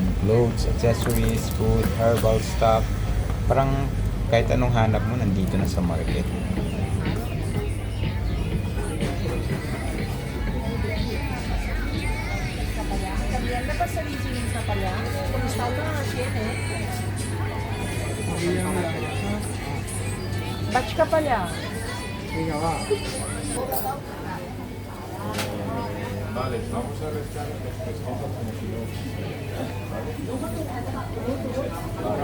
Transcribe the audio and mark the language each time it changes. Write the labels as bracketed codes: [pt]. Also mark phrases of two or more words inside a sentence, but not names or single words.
[en] Clothes, accessories, food, herbal stuff. [tl] Parang kahit anong hanap mo, nandito na sa market. Dapat sa region sa pala. Kumusta na siya eh? Batch ka pala. [es] Vale, vamos a restar los pescados como si no. ¿Vale?